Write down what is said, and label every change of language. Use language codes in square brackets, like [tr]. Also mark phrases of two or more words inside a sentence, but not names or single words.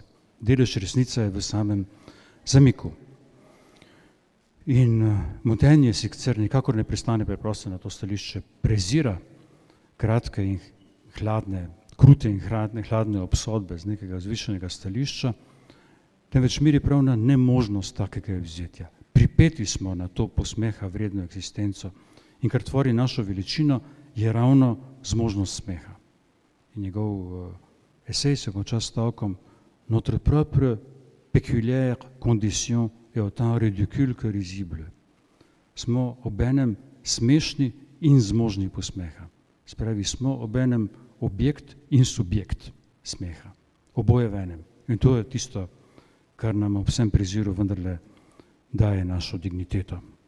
[sl] Delež resnica je v samem zamiku. In Montaigne sicer nikakor ne pristane preprosto na to stališče, prezira kratke in hladne, krute in hladne obsodbe z nekega zvišenega stališča, temveč miri prav na nemožnost takega vzetja. Pripeti smo na to posmeha vredno eksistenco in kar tvori našo veličino, je ravno zmožnost smeha. In njegov esej se konča s stavkom: [fr] Notre propre péculière condition est autant ridicule que risible. [sl] Smo obenem smešni in zmožni posmeha. Spravi, smo obenem objekt in subjekt smeha. Oboje v enem. In to je tisto, kar nam ob vsem preziru vendarle daje našo digniteto.